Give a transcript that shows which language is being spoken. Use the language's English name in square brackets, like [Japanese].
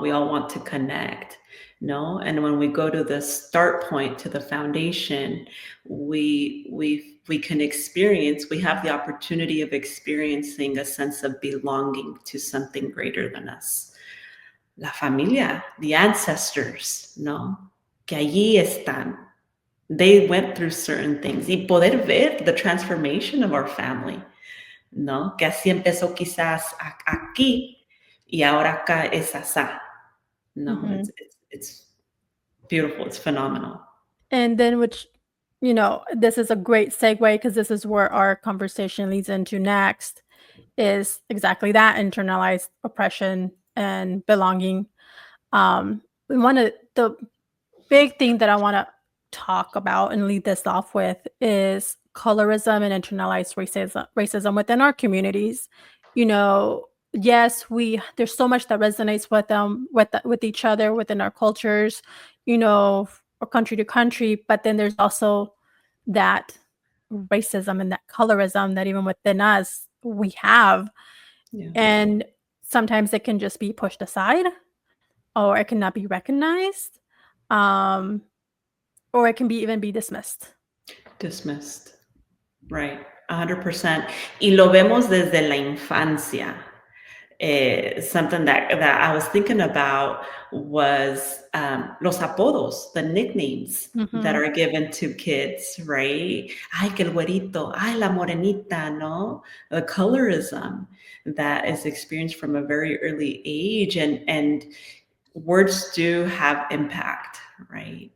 [English] We all want to connect, [Spanish] no? [English] And when we go to the start point, to the foundation, we can experience. We have the opportunity of experiencing a sense of belonging to something greater than us. [Spanish] La familia, [English] the ancestors, [Spanish] no? Que allí están. [English] They went through certain things. [Spanish] Y poder ver [English] the transformation of our family, [Spanish] ¿no? Que así empezó quizás aquí y ahora acá es asá. No, Mhm. [English] it's beautiful. It's phenomenal. And then, which, this is a great segue because this is where our conversation leads into next, is exactly that internalized oppression and belonging. One of the big thing that I want to talk about and lead this off with is colorism and internalized racism within our communities. Yes, we there's so much that resonates with them, with each other within our cultures, or country to country, but then there's also that racism and that colorism that even within us we have, Yeah. and sometimes it can just be pushed aside, or it cannot be recognized. Um, or it can be even be dismissed. Dismissed. Right. 100%. [Spanish] Y lo vemos desde la infancia. [English] Something that I was thinking about was [Spanish] los apodos, [English] the nicknames that Mhm. are given to kids, right? [Spanish] Ay, que el güerito, ay, la morenita, no? [English] The colorism that is experienced from a very early age, and words do have impact, right?